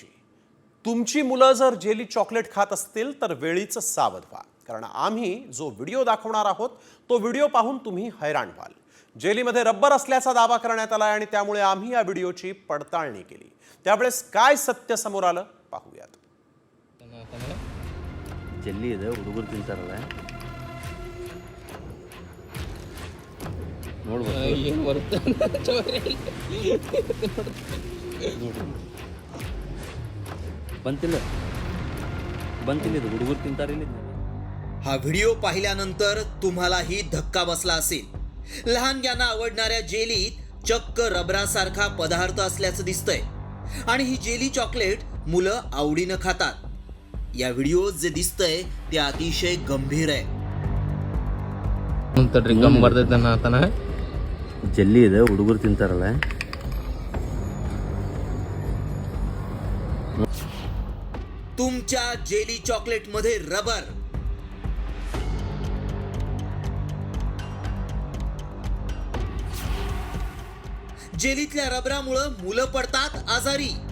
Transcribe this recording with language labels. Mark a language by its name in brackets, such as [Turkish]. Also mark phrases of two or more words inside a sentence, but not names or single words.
[Marathi] तुमची मुलं जर [English] jelly chocolate [Marathi] खात असतील तर वेळीच सावध व्हा, कारण आम्ही जो व्हिडिओ दाखवणार आहोत तो व्हिडिओ पाहून तुम्ही हैराण व्हाल. जेलीमध्ये रब्बर असल्याचा दावा करण्यात आला आणि त्यामुळे आम्ही या व्हिडिओची पडताळणी केली. त्यावेळेस काय सत्य समोर आलं पाहूयात. [Kannada] ಜಲ್ಲಿ ಇದೆ ಹುಡುಗರು ತಿಂತಾರಲ್ಲ ಬಂತಿಲ್ಲ ಇದು ಹುಡುಗರು ತಿಂತಾರಿಲ್ಲ. [Marathi] हा व्हिडिओ पाहिल्यानंतर तुम्हालाही धक्का बसला असेल. लहानग्यांना आवडणाऱ्या जेलीत चक्क रबरासारखा पदार्थ असल्याचं दिसतंय आणि ही [English] jelly chocolate [Marathi] मुलं आवडीनं खातात. या व्हिडिओत जे दिसतंय ते अतिशय गंभीर आहे. [Kannada] ಜಲ್ಲಿ ಇದೆ ಹುಡುಗರು ತಿಂತಾರಲ್ಲ [Marathi] तुमच्या [English] jelly chocolate [Marathi] मध्ये रबर. जेलीतल्या रबरामुळे मुलं पडतात आजारी.